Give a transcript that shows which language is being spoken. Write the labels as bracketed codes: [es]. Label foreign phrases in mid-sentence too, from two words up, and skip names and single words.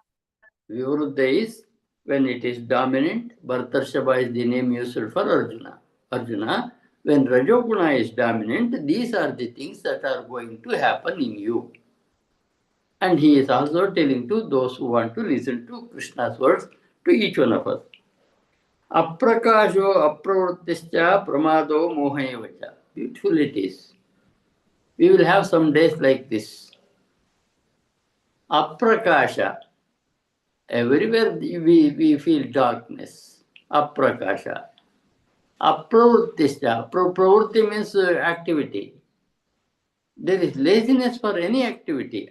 [en] Vivruddha is when it is dominant. Bharatarshava is the name used for Arjuna. Arjuna, when Rajoguna is dominant, these are the things that are going to happen in you. And he is also telling to those who want to listen to Krishna's words, to each one of us. [sa] Aprakasho apravrittischa pramado mohayevacha. [en] Beautiful it is. We will have some days like this. Aprakasha. Everywhere we feel darkness. [sa] Aprakasha. Apravrittischa. [en] Pravritti means activity. There is laziness for any activity.